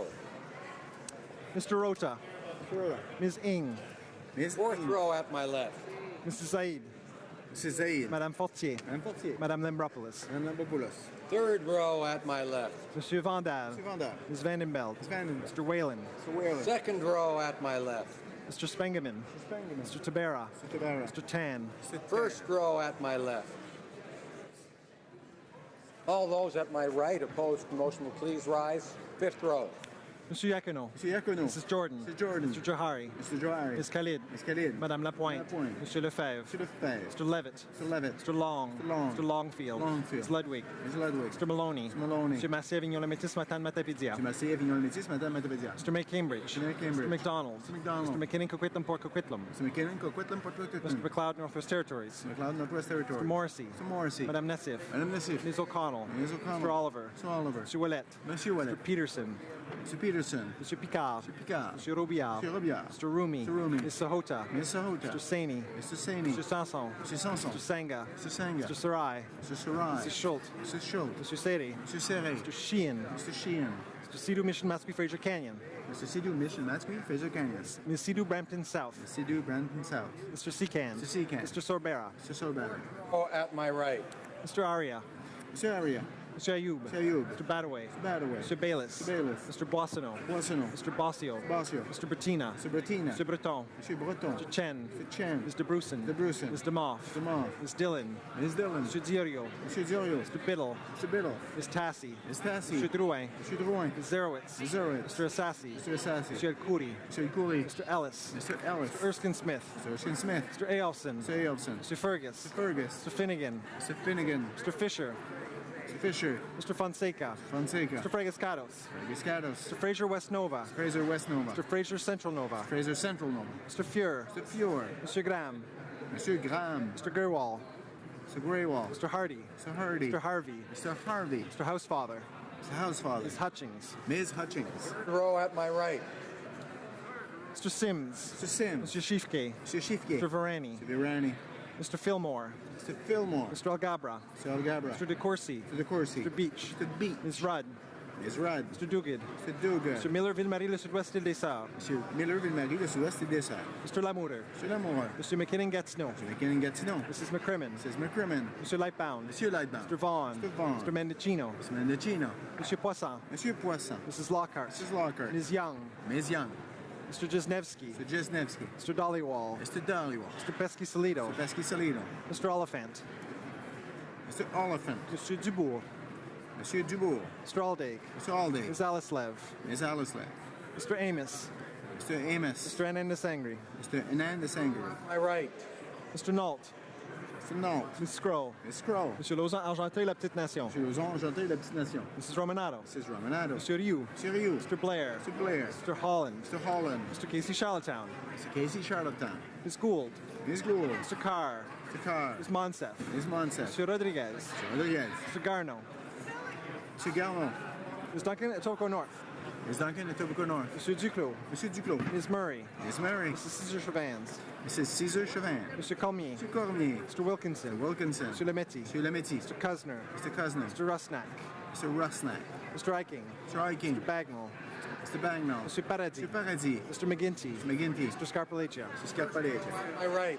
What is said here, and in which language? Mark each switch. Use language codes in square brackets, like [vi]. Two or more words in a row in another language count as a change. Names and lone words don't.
[en] Mr. Rota. Ms. Ing. Ms. Fourth row at my left. Mrs. Zaid. Mrs. Zaid. Madame Fortier. Madame Fortier. Madame Lembropoulos. Madame Lambopoulos. Third row at my left. Monsieur Vandal. Mr. Vandal. Ms. Vandenbeld. Ms. Vandenbeld. Mr. Whalen. Mr. Whalen. Second row at my left. Mr. Spengeman. Mr. Spengeman. Mr. Tabera. Mr. Tabara. Mr. Tan. First row at my left. All those at my right opposed to the motion will please rise. Fifth row. Monsieur Yacono. Mr. Yacono. Mrs. Jordan. Mr. Jordan. Mr. Johari. Mr. Johari. Ms. Khalid. Ms. Khalid. Madame Lapointe. Lapointe. Monsieur Lefebvre. Mr. Lefebvre. Mr. Levitt. Mr. Levitt. Mr. Long. Mr. Long. Mr. Longfield. Longfield. Ms. Ludwig. Ms. Ludwig. Mr. Maloney. Mr. Maloney. Monsieur Massé, Avignon, Métis, Matane, Matapédia. Mr. Massé, Avignon, Métis, Madame Matapédia. Mr. May Cambridge. Mr. May Cambridge. Mr. McDonald. Mr. McDonald. Mr. McKinnon, Coquitlam, Port Coquitlam. Mr. McKinnon, Coquitlam, Port Coquitlam. Mr. McLeod, Northwest Territories. Mr. McLeod, Northwest Territory. Mr. Morrissey. Mr. Morrissey. Madame Nassif. Madame Nassif. Ms. O'Connell. Ms. O'Connell. Mr. Oliver. Mr. Oliver. Monsieur Ouellet. Monsieur Ouellet. Mr. Peterson. Mr. Peterson. Monsieur Picard. Mr. Picard. Monsieur Robillard. Mr. Robillard. Mr. Rumi. Mr. Rumi. Ms. Sahota. Ms. Sahota. Mr. Saini. Mr. Saini. Mr. Sanson. Mr. Sanson. Mr. Sanga. Mr. Sanga. Mr. Sarai. Mr. Sarai. Mr. Schultz. Mr. Schultz. Mr. Seri. Mr. Serre. Mr. Sheehan. Mr. Sheehan. Mr. Sidhu Mission Masque Fraser Canyon. Mr. Sidhu Mission, Matsky, Fraser Canyon. Ms. Sidhu Brampton South. Mr. Sidhu Brandon South. Mr. Secan. Mr. Secan. Mr. Sorbera. Mr. Sorbara. Oh, at my right. Mr. Aria. Mr. Aria. Mr. Ayoub. Mr. Ayoub. Mr. Badaway. Mr. Badaway. Mr. Bayless. Mr. Bayless. Mr. Boissonneau. Boissonneau. Mr. Bossio. Bossio. Mr. Bettina. Mr. Bettina. Mr. Breton. Monsieur Breton. Mr. Chen. Mr. Chen. Mr. Bruson. Mr. Bruson. Mr. Moff. Mr. Moff. Ms. Dillon. Ms. Dillon. Mr. Diorio. Monsieur Diorio. Mr. Biddle. Mr. Biddle. Ms. Tassi. Ms. Tassi. Mr. Drouin. Monsieur Drouin. Ms. Zerowitz. Ms. Zerowitz. Mr. Assassi. Mr. Assassi. Mr. El Khoury. Monsieur El Khoury. Mr. Ellis. Mr. Ellis. Mr. Erskine Smith. Mr. Erskine Smith. Mr. Aelson. Mr. Aelson. Mr. Fergus. Mr. Fergus. Mr. Finnegan. Mr. Finnegan. Mr. Fisher. Mr. Fisher. Mr. Fonseca. Fonseca. Mr. Fregascados. Fregascados. Mr. Fraser West Nova. Fraser West Nova. Mr. Fraser Central Nova. Fraser Central Nova. Mr. Fuhr. Mr. Fuhr. Mr. Graham. Monsieur Graham. Mr. Gerwall. Mr. Greywall. Mr. Hardy. Mr. Hardy. Mr. Harvey. Mr. Harvey. Mr. Housefather. Mr. Housefather. Ms. Hutchings. Ms. Hutchings. Row at my right. Mr. Sims. Mr. Sims. Mr. Shifke. Mr. Shifke. Mr. Varani. Mr. Virani. Mr. Fillmore. Mr. Fillmore. Mr. Algabra. Mr. Algabra. Mr. DeCourcy. Mr. DeCourcy. Mr. Beach. Mr. Beach. Ms. Rudd. Ms. Rudd. Mr. Duguid. Mr. Duguid. Mr. Miller Ville-Marie, le Sud-Ouest Île des Sœurs. Mr. Miller Ville-Marie, le Sud-Ouest des Sœurs. Mr. Lamourer. Mr. Lamoureux. Mr. McKinnon Gatineau. Mr. McKinnon Gatineau. Mrs. McCrimmon. Mrs. McCrimmon. Mr. Lightbound. Monsieur Lightbound. Mr. Vaughn. Mr. Vaughn. Mr. Mendocino. Mr. Mendocino. Mr. Poisson. Monsieur Poisson. Mrs. Lockhart. Mrs. Lockhart. Ms. Young. Ms. Young. Mr. Jesnevsky. Mr. Jesnevsky. Mr. Dollywall. Mr. Dollywall. Mr. Pesky-Salido. Mr. Pesky-Salido. Mr. Oliphant. Mr. Oliphant. Mr. Dubourg. Monsieur Dubourg. Mr. Aldaig. Mr. Alday. Ms. Alislev. Ms. Alislev. Mr. Amos. Mr. Amos. Mr. Anandasangri. Mr. Anand Sangri. My right. Mr. Nault. Mr. Nault. Ms. Scroll. Ms. Scroll. Monsieur Lausanne Argenté, la Petite Nation. Monsieur Lauzon, Argenté, la Petite Nation. Mrs. Romanato. Mrs. Romanato. Monsieur Rioux. Monsieur Rioux. Mr. Blair. Mr. Blair. Mr. Holland. Mr. Holland. Mr. Casey Charlottetown. Mr. Casey Charlottetown. Ms. Gould. Ms. Gould. Mr. Carr. Mr. Carr. Ms. Monsef. Ms. Monsef. Monsieur Rodriguez. Mr. Rodriguez. Mr. Garneau. Mr. Garneau. Ms. Duncan, Etobicoke North. Ms. Duncan, Etobicoke North. Monsieur Duclos. Monsieur Duclos. Ms. Murray. Ms. Murray. Mrs. Caesar Chavans. Mrs. Caesar Chauvin. Mr. Cormier. Mr. Cormier. Mr. Wilkinson. Mr. Wilkinson. Mr. Lemetti. Mr. Lemetti. Mr. Kusner. Mr. Kusner. Mr. Rusnak. Mr. Rusnak. Mr. Eiking. Mr. Eiking. Mr. Bagnall. Mr. Bagnall. Mr. Paradis. Mr. Paradis. Mr. McGinty. Mr. McGinty. Mr. Scarpalegia. Mr. Scarpalegia. My right.